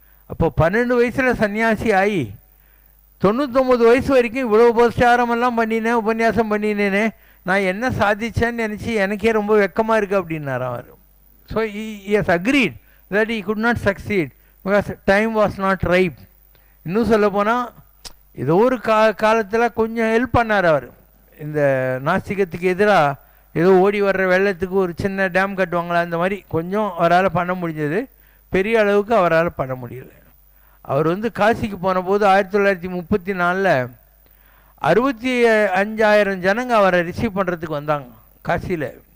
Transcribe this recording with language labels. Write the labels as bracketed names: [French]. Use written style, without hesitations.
[Tamil] அப்போ 12 வயசில் சன்னியாசி ஆகி 99 வயசு வரைக்கும் இவ்வளோ உபச்சாரமெல்லாம் பண்ணினேன், உபன்யாசம் பண்ணினேனே, நான் என்ன சாதிச்சேன்னு நினச்சி எனக்கே ரொம்ப வெக்கமாக இருக்குது அப்படின்னார் அவர். [English] So he has agreed that he could not succeed because time was not ripe. [Tamil] இன்னும் சொல்ல போனால் ஏதோ ஒரு காலத்தில் கொஞ்சம் ஹெல்ப் பண்ணார் அவர். இந்த நாஸ்திகத்துக்கு எதிராக ஏதோ ஓடி வர்ற வெள்ளத்துக்கு ஒரு சின்ன டேம் கட்டுவாங்களா, அந்த மாதிரி கொஞ்சம் அவரால் பண்ண முடிஞ்சது. பெரிய அளவுக்கு அவரால் பண்ண முடியல. அவர் காசிக்கு போன போது 1934 65,000 ஜனங்க அவரை ரிசீவ் பண்ணுறதுக்கு வந்தாங்க காசியில்.